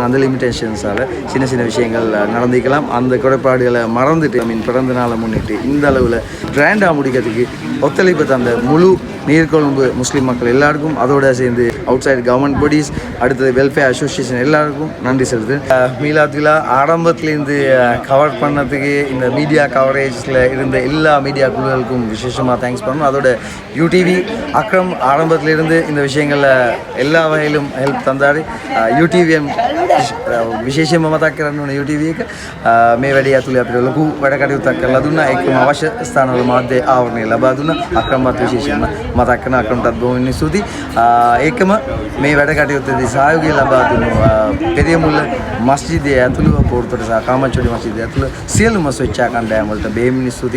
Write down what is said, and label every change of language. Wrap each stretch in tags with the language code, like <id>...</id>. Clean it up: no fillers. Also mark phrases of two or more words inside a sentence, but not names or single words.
<ta>அந்த லிமிட்டேஷன்ஸால் சின்ன விஷயங்கள் நடந்திக்கலாம். அந்த குறைபாடுகளை மறந்துட்டு பிறந்த நாளை முன்னிட்டு இந்த அளவில் கிராண்டாக முடிக்கிறதுக்கு ஒத்துழைப்பு தந்த முழு நீர்கொழும்பு முஸ்லீம் மக்கள் எல்லாருக்கும், அதோடு சேர்ந்து</ta> <en>out side government bodies,</en> <ta>அடுத்தது</ta> <en>welfare association</en> <ta>எல்லாருக்கும் நன்றி செலுத்து. மீலாத் விழா ஆரம்பத்துலேருந்து கவர் பண்ணதுக்கு இந்த</ta> <en>media coverage</en> <ta>இருந்த எல்லா மீடியா குழுக்களுக்கும் விசேஷமாக தேங்க்ஸ் பண்ணணும். அதோட யூடிவி அக்ரம் ஆரம்பத்திலிருந்து இந்த விஷயங்களில் எல்லா வகையிலும் ஹெல்ப் தந்தார்.</ta> <si>யூடிவிஎம் විශේෂයෙන්ම මතක් කරන්න ඕනේ UTV එක මේ වැඩේ ඇතුලේ අපිට ලොකු වැඩ කටයුත්තක් කරලා දුන්නා. ඒකම අවශ්‍ය ස්ථානවල මාධ්‍ය ආවරණය ලබා දුන්නා. අක්‍රමවත් විශේෂයෙන්ම මතක් කරන අක්‍රමටත් බොහොම ස්තුතියි. ඒකම මේ වැඩ කටයුත්තේදී සහයෝගය ලබා දුන්නු පෙරියමුල්ල මස්ජිදයේ ඇතුළු පොර්තොට සහ කාමච්චොඩි මස්ජිදයේ ඇතුළු සියලුම ස්වච්ඡා කණ්ඩායම් වලට බෙහෙමින් ස්තුතියි.</si>